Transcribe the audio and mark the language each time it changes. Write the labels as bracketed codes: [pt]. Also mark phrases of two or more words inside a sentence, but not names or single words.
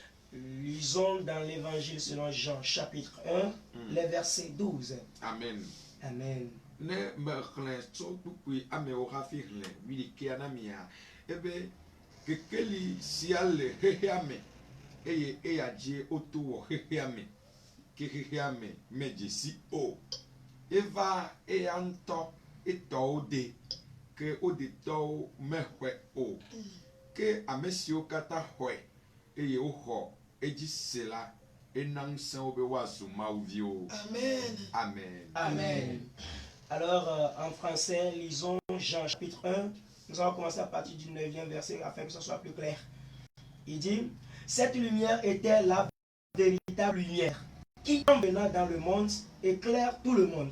[fr] Lisons dans l'évangile selon Jean chapitre 1, les versets 12. Amen. Amen. [ee] Ne me xlẽ tso kpukpui amewo hafi xlẽ wiɖekea na mia ebe kekeli sia le xexea me eye eya dzi woto wɔ xexea me ke xexea me medze si o eva eya ŋutɔ etɔwo de ke wo detɔwo mexɔe o ke ame siwo katã xɔe eye woxɔ edzi se la ena ŋusẽ wo be woazu mawuviwo. Amen. Amen. Amen. [fr] Alors, en français, lisons Jean chapitre 1. Nous allons commencer à partir du 9e verset afin que ce soit plus clair. Il dit, cette lumière était la véritable lumière qui, en venant dans le monde, éclaire tout le monde.